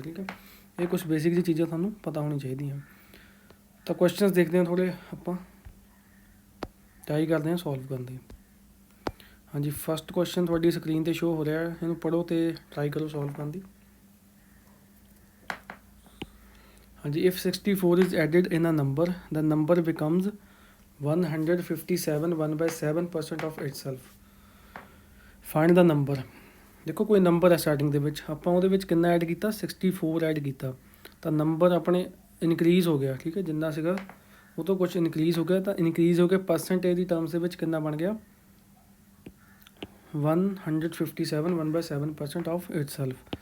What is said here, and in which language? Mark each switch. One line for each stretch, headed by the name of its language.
Punjabi: ਠੀਕ ਹੈ, ਇਹ ਕੁਛ ਬੇਸਿਕ ਜਿਹੀ ਚੀਜ਼ਾਂ ਤੁਹਾਨੂੰ ਪਤਾ ਹੋਣੀ ਚਾਹੀਦੀਆਂ। ਤਾਂ ਕੁਐਸਚਨਸ ਦੇਖਦੇ ਹਾਂ ਥੋੜ੍ਹੇ, ਆਪਾਂ ਟਰਾਈ ਕਰਦੇ ਹਾਂ ਸੋਲਵ ਕਰਨ ਦੀ। ਹਾਂਜੀ, ਫਸਟ ਕੁਐਸਚਨ ਤੁਹਾਡੀ ਸਕਰੀਨ 'ਤੇ ਸ਼ੋ ਹੋ ਰਿਹਾ, ਇਹਨੂੰ ਪੜ੍ਹੋ ਅਤੇ ਟਰਾਈ ਕਰੋ ਸੋਲਵ ਕਰਨ ਦੀ।
English: ਹਾਂਜੀ, if 64 is added in a number, the number becomes 157 1/7% of itself. Find the number.
Punjabi: ਦੇਖੋ ਕੋਈ ਨੰਬਰ ਹੈ ਸਟਾਰਟਿੰਗ ਦੇ ਵਿੱਚ, ਆਪਾਂ ਉਹਦੇ ਵਿੱਚ ਕਿੰਨਾ ਐਡ ਕੀਤਾ 64 ਐਡ ਕੀਤਾ, ਤਾਂ ਨੰਬਰ ਆਪਣੇ ਇਨਕਰੀਜ਼ ਹੋ ਗਿਆ। ਠੀਕ ਹੈ, ਜਿੰਨਾ ਸੀਗਾ ਉਹ ਤੋਂ ਕੁਛ ਇਨਕਰੀਜ਼ ਹੋ ਗਿਆ, ਤਾਂ ਇਨਕਰੀਜ਼ ਹੋ ਕੇ ਪਰਸੈਂਟੇਜ ਦੀ ਟਰਮਸ ਦੇ ਵਿੱਚ ਕਿੰਨਾ ਬਣ ਗਿਆ 157 1/7%
English: Of itself.